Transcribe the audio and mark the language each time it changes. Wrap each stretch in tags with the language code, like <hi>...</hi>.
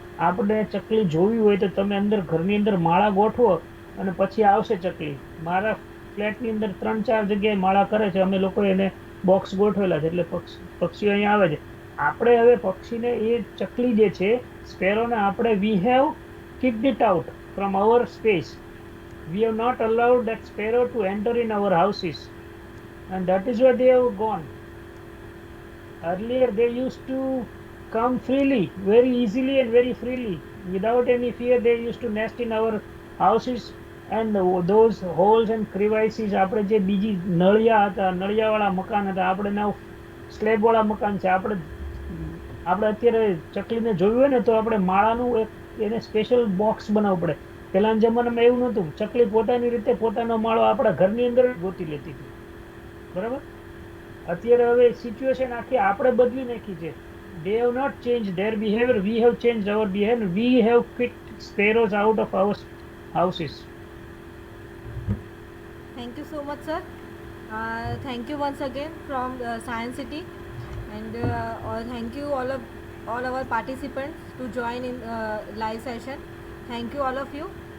<gu>આપણે ચકલી જોવી હોય તો તમે અંદર ઘરની અંદર માળા ગોઠવો અને પછી આવશે ચકલી. મારા ફ્લેટની અંદર 3-4 જગ્યાએ માળા કરે છે, અમે લોકો એને બોક્સ ગોઠવેલા છે, એટલે પક્ષીઓ અહીંયા આવે છે. આપણે હવે પક્ષીને, એ ચકલી જે છે સ્પેરોને, આપણે</gu> <en>We have kicked it out from our space. We have not allowed that sparrow to enter in our houses, and that is why they have gone. Earlier they used to come freely, very easily and very freely, without any fear. They used to nest in our houses, and those holes and crevices,</en> <gu>આપણે જે બીજી નળિયા હતા, નળિયાવાળા મકાન હતા, આપણે now સ્લેબવાળા મકાન છે. આપણે અત્યારે ચકલીને જોયું હોય ને તો આપણે માળાનું એક એને સ્પેશિયલ બોક્સ બનાવવું પડે. પહેલાના જમાનામાં એવું નહોતું. ચકલી પોતાની રીતે પોતાનો માળો આપણા ઘરની અંદર ગોતી લેતી હતી. બરાબર? અત્યારે હવે સિચ્યુએશન આખી આપણે બદલી નાખી છે.</gu> <en>They have not changed their behavior, we have changed our behavior. We have kicked sparrows out of our houses. Thank you so much, sir. Thank you once again from Science City, and thank you all our participants to join in live session. Thank you all of you.</en>